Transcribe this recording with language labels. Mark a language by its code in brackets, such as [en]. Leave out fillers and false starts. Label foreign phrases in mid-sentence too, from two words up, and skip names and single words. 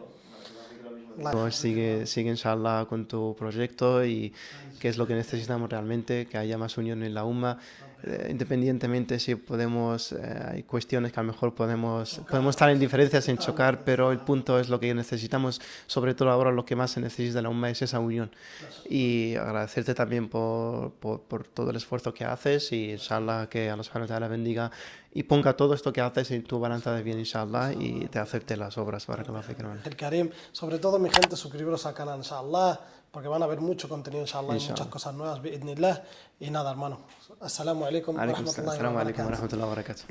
[es] Pues sigue inshallah con tu proyecto y que es lo que necesitamos realmente, que haya más unión en la umma, independientemente si podemos, hay cuestiones que a lo mejor podemos estar en diferencias, en chocar, pero el punto es lo que necesitamos, sobre todo ahora lo que más se necesita de la umma es esa unión. Y agradecerte también por todo el esfuerzo que haces y inshallah que [ar] الله سبحانه وتعالى [es] bendiga y ponga todo esto que haces en tu balanza de bien, inshallah, y te acepte las obras. [ar] بارك الله فيك, [es] hermano. El Karim, sobre todo mi gente, suscribiros al canal, inshallah, porque van a ver mucho contenido, inshallah, y muchas cosas nuevas, bi'idhnillah. Y nada, hermano. [ar] السلام عليكم ورحمة الله وبركاته.